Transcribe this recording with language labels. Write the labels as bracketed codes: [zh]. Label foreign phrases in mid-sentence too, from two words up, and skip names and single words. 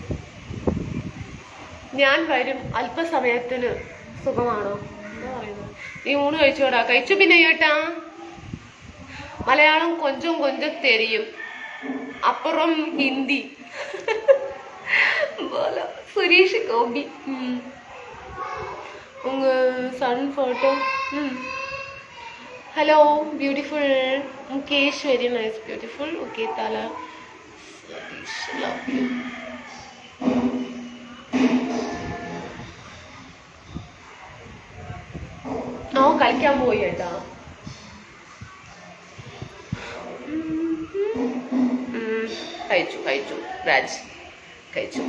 [ml] ഞാൻ വരും അല്പസമയത്തിന്. സുഖമാണോ? എന്താ പറയുന്നത്? നീ ഊണ് കഴിച്ചോടാ? കഴിച്ചു പിന്നെ കേട്ടാ. [ta] மலையாளம் கொஞ்சம் கொஞ்சம் தெரியும், அப்புறம் ஹிந்தி. [hi] बोलो सुरेश गोपी. उंग सन फोटो. [en] hello beautiful Mukesh, very nice beautiful. okay tala Satish, love you. [ml] കളിക്കാൻ പോയി കേട്ടാ. കഴിച്ചു കഴിച്ചു രാജ് കഴിച്ചു.